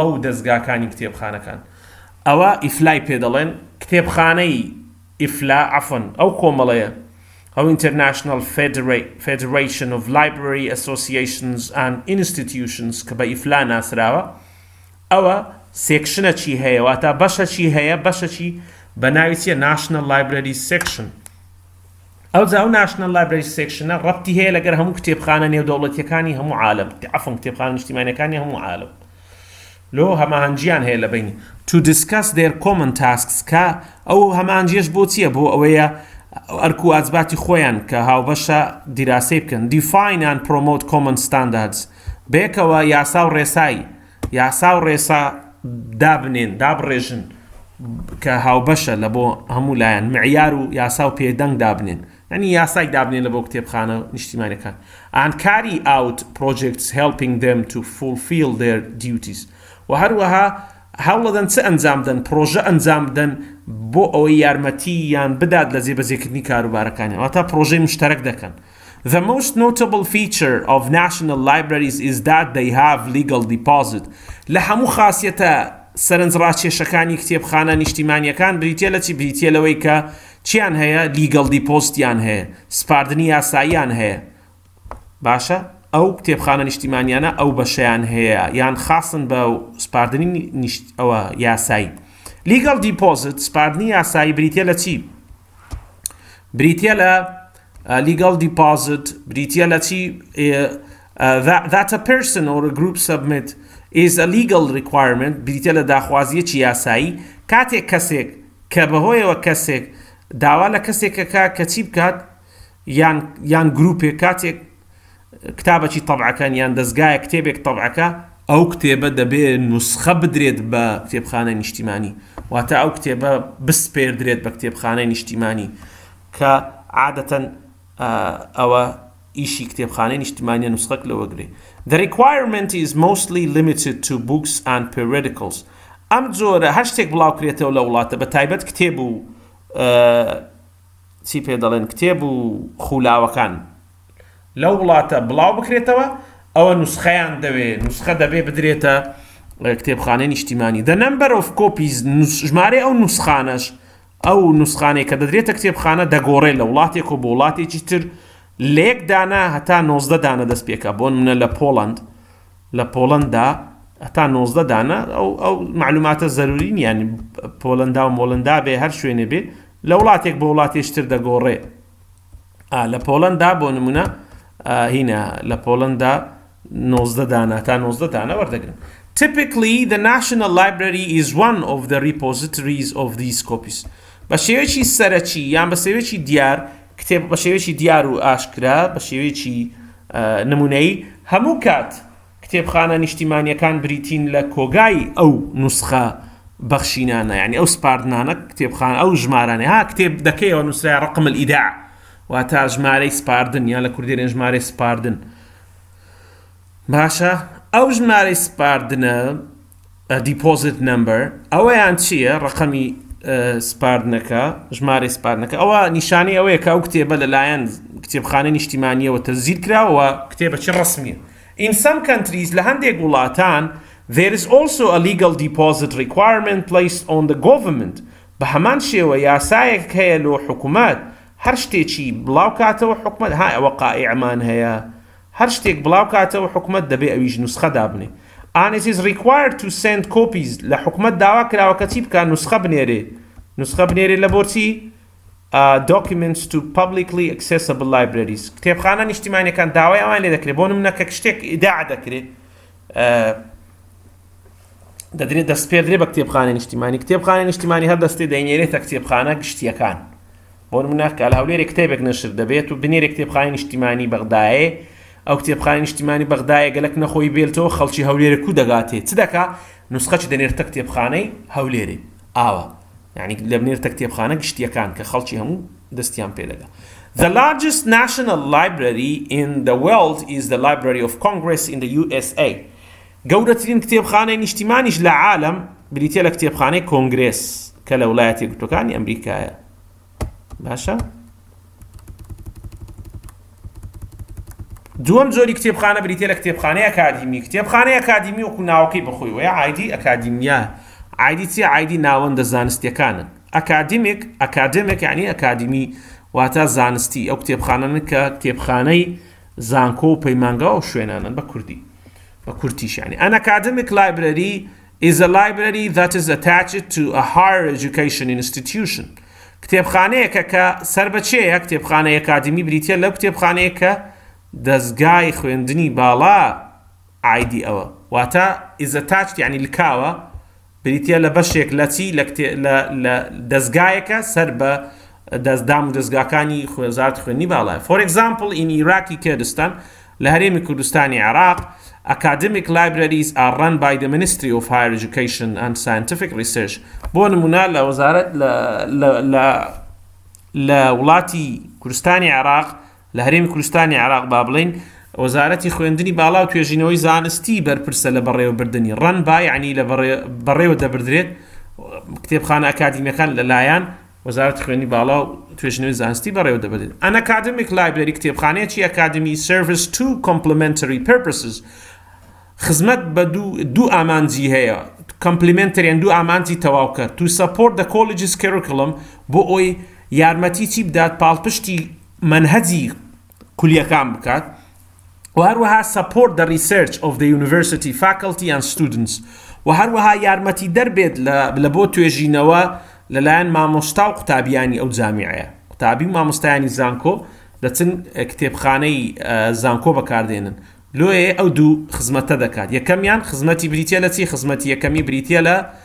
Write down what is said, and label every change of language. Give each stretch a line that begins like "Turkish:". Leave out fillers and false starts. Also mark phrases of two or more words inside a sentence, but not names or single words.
Central Kurdish: و دەستگاکانی کتێبخانەکان ئەوە ئیفلای پێ دەڵێن کتێبخانەی ئیفلا عەفەن ئەو کۆمەڵەیە ئەو International Federation of Library Associations and Institutions کە بە ئیفلا ناسراوە ئەوە سێکشنەکی هەیە واتە بەشەکی هەیە بەشەکی بە ناوی چیە National Library Section ئەو جاو National Library Section ڕەبتی هەیە لەگەر هەموو کتێبخانە نێودەوڵەتیەکانی هەموو عالم عەفەن کتێبخانە نیشتیمانیەکانی هەموو عالم لۆ هەماهەنگیان هەیە لە بینی
English: to discuss their common tasks
Central Kurdish: کە ئەو هەماهەنگیەش بۆ چییە بۆ ئەوەیە ئەرک و ئاجباتی خۆیان کە هاوبەشە دیراسی بکەن
English: define and promote common standards
Central Kurdish: بێکەوە یاسا و ڕێسا دابڕێژن کە هاوبەشە لە بۆ هەموو لایەن معیار و یاسا و پێدەنگ دابنێن یعنی یاسای دابنێن لە بۆ کتێبخانە نیشتیمانیەکان
English: and carry out projects helping them to fulfill their duties
Central Kurdish: و هەروەها هەوڵەدەن چ ئەنجامدەن پرۆژە ئەنجامدەن بۆ ئەوەی یارمەتییان بدات لە جێبەجێکردنی کاروبارەکانیان واتە پرۆژەی مشتەرەک دەکەن.
English: The most notable feature of national libraries is that they have legal deposit.
Central Kurdish: لە هەموو خاصیەتە سەرنجڕاکێشەکانی کتێبخانە نیشتیمانیەکان بریتیە لە چی بریتیە لەوەی کە چیان هەیە
English: legal deposit
Central Kurdish: یان هەیە سپاردنی یاساییان هەیە باشە ئەو کتێبخانە نیشتیمانیانە ئەو بەشیان هەیە یان خاصن بە سپاردنی ئەوە یاسایی.
English: legal deposit
Central Kurdish: سپاردنی یاسایی بریتیە لە چی؟ بریتیە لە
English: legal deposit
Central Kurdish: بریتیە لە چی؟
English: that a person or a group submit is a legal requirement
Central Kurdish: بریتیە لە داخوازیەکی یاسایی کاتێک کەسێک کە بەهۆیەوە کەسێک داوا لە کەسێکەکە کە چی بکات یان گروپێک کاتێک کتابێکی طبعەکەن یان دەستگایە کتێبێک طبعەکە ئەو کتێبە دەبێت نوسخە بدرێت بە کتێبخانەی نیشتیمانی واتە ئەو کتێبە بسپێردرێت بە کتێبخانەی نیشتیمانی کە عادەتەن ئەوە ئیشی کتێبخانەی نیشتیمانیە نوسخەک لەوەگرێ.
English: The requirement is mostly limited to books and periodicals.
Central Kurdish: ئەم جۆرە هەر شتێک بڵاوکرێتەوە لە وڵاتە بە تایبەت کتێب و چی پێ دەڵێن کتێب و خولاوەکان لەو وڵاتە بڵاو بکرێتەوە ئەوە نوسخەیان دەوێت نوسخە دەبێ بدرێتە کتێبخانەی نیشتیمانی.
English: The number of copies
Central Kurdish: ژمارەی ئەو نوسخانەش ئەو نوسخانەی کە دەدرێتە کتێبخانە دەگۆڕێت لە وڵاتێک و بۆ وڵاتێکی تر لە یەک دانە هەتا 19 دانە دەست پێکە بۆ نمونە لە پۆڵەندا هەتا 19 دانە ئەو معلوماتە زەروری نیان پۆڵەندا و مۆڵەندا بێ هەر شوێنێ بێ لە وڵاتێک بۆ وڵاتێشتر دەگۆڕێ. لە پۆڵەندا بۆ نمونە هینە لە پۆڵەندا 19 دانە تا 19 دانە وەردەگرن.
English: Typically, the National Library is one of the repositories of these copies.
Central Kurdish: بە شێوەیەکی سەرەکی یان بە شێوەیەکی دیار کتێب بە شێوەیەکی دیار و ئاشکرا بە شێوەیەکی نمونەیی هەموو کات کتێبخانە نیشتیمانیەکان بریتین لە کۆگای ئەو نوسخە بەخشینانە یعنی ئەو سپاردنانە کتێبخانە ئەو ژمارانە ها کتێب دەکەیەوە نووسرای
Arabic: ڕقم الئیداع
Central Kurdish: واتە ژمارەی سپاردن یان لە کوردیێن ژمارەی سپاردن باشە ئەو ژمارەی سپاردنە
English: deposit number
Central Kurdish: ئەوەیان چییە ڕقەمی سپاردنەکە ژمارەی سپاردنەکە ئەوە نیشانەی ئەوەیە کە ئەو کتێبە لەلایەن کتێبخانەی نیشتیمانیەوە تەزیر کراوە کتێبەکی ڕسمیە.
English: In some countries
Central Kurdish: لە هەندێک وڵاتان
English: there is also a legal deposit requirement placed on the government
Central Kurdish: بە هەمان شێوە یاسایەک هەیە لۆ حکومەت هەر شتێکی بڵاو کاتەوە حکومەت ها ئەوە قائعمان هەیە هەر شتێک بڵاو کاتەوە حکومەت دەبێ ئەویش نوسخە دابنێ.
English: And it is required to send copies
Central Kurdish: لە حکومەت داوا کراوە کە چی بکە نوسخە بنێرێ لە بۆچی
English: documents to publicly accessible libraries.
Central Kurdish: کتێبخانە نیشتیمانیەکان داوای ئەوان لێ دەکرێت بۆ نمونە کە شتێک ئیداع دەکرێت دەدرێت دەستپێردرێ بە کتێبخانەی نیشتیمانی کتێبخانەی نیشتیمانی هەر دەستێ دەینێرێتە کتێبخانە گشتیەکان بۆ نمونە کە لە هەولێرێ کتێبێک نەشر دەبێت و بنێرێ کتێبخانەی نیشتیمانی بەغدایە ئەو کتێبخانەی نیشتیمانی بەغدایە گەلک نەخۆی بێتەوە خەڵکی هەولێرە کو دەگاتێت چ دەکا نوسخەی دەنێرتە کتێبخانەی هەولێرێ ئاوە یعنی لە بنێرتە کتێبخانە گشتیەکان کە خەڵکی هەموو دەستیان پێ دەگا.
English: The largest national library in the world is the Library of Congress in the USA.
Central Kurdish: گەورەترین کتێبخانەی نیشتیمانیش لە عالم بریتیە لە کتێبخانەی کۆنگرێس کە لە وڵایەتە یەکگرتووەکانی ئەمریکایە. باشە؟ دووەم جۆری کتێبخانە بریتیە لە کتێبخانەی ئەکادیمی. کتێبخانەی ئەکادیمی وەکو ناوەکەی بەخۆی وەیە عایدی ئەکادیمیە. عایدی چیە؟ عایدی ناوەندە زانستیەکانن. ئەکادمیک یعنی ئەکادیمی واتە زانستی ئەو کتێبخانەن کە کتێبخانەی زانکۆ و پەیمانگا و شوێنانن بە کوردی بە کورتیش یعنی.
English: An academic library is a library that is attached to a higher education institution.
Central Kurdish: کتێبخانەیەکە کە سەربەچێیە کتێبخانەی ئەکادیمی بریتیە لەو کتێبخانەیە کە دەستگای خوێندنی باڵا عایدی ئەوە واتە
English: is attached
Central Kurdish: یعنی لکاوە بریتیە لە بەشێک لە چی لە دەستگایەکە سەر بە دەستدام و دەستگاکانی وەزارەتی خوێندنی باڵایە.
English: For example, in Iraqi Kurdistan
Central Kurdish: لە هەرێمی کوردستانی عێراق
English: academic libraries are run by the Ministry of Higher Education and Scientific Research.
Central Kurdish: بۆ نمونە لە وەزارەت لە وڵاتی کوردستانی عێراق لە هەرێمی کوردستانی عێراق با بڵین وەزارەتی خوێندنی باڵا و توێژینەوەی زانستی بەرپرسە لە بەڕێوەبردننی ڕەن با یعنی لە بەڕێوە دەبردرێت کتێبخانە ئەکادیمیەکان لەلایەن وەزارەتی خوێندنی باڵا و توێژینەوەی زانستی بەڕێوە دەبردرێت.
English: An academic library
Central Kurdish: کتێبخانەیەکی ئەکادیمی
English: serves two complementary purposes.
Central Kurdish: خزمەت بە دوو ئامانجی هەیە complementary دوو ئامانجی تەواوکە
English: to support the college's curriculum
Central Kurdish: بۆ ئەوی یارمەتی چی بدات پاڵپشتی منهەجی کولیەکان بکات وهروها
English: support the research of the university faculty and students
Central Kurdish: وهروها يارمتي دربيت لبو توێژینەوە لەلایەن مامۆستا و قوتابیانی ئەو جامیعەیە قوتابی و مامۆستایانی زانکۆ دەچن کتێبخانەی زانکۆ بەکاردێنن لۆیە ئەو دوو خزمەتە دەکات یەکەمیان خزمەتی بریتیە لە چی خزمەتی یەکەمی بریتیە لە